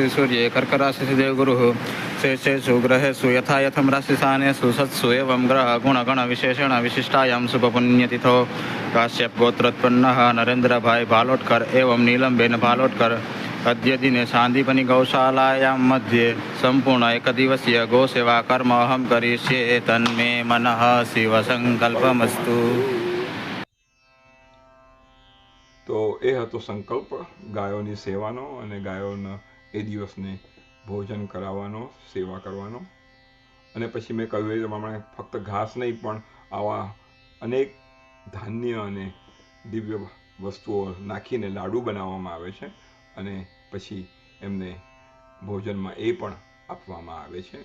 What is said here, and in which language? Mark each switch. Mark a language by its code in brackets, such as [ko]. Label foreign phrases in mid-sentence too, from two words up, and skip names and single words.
[sa] सूर्ये कर्कराशिस्थे देवगुरुः शेषेषु ग्रहेषु यथा यथं राशिस्थानेषु सत्सु एवं ग्रह गुणगणविशेषण विशिष्टायां शुभपुण्यतिथौ काश्यपगोत्रोत्पन्नः नरेन्द्रभाई भालोटकर एवं नीलमबेन भालोटकर अद्य दिने सान्दीपनि गौशालायां मध्ये संपूर्ण एकदिवसीय गोसेवा कर्म अहं करिष्ये तन्मे मनः शिव संकल्पमस्तु. [gu] તો એ હતો સંકલ્પ ગાયોની સેવાનો, અને ગાયોના એ દિવસને ભોજન કરાવવાનો, સેવા કરવાનો. અને પછી મેં કહ્યું એ પ્રમાણે ફક્ત ઘાસ નહીં પણ આવા અનેક ધાન્ય અને દિવ્ય વસ્તુઓ નાખીને લાડુ બનાવવામાં આવે છે, અને પછી એમને ભોજનમાં એ પણ આપવામાં આવે છે.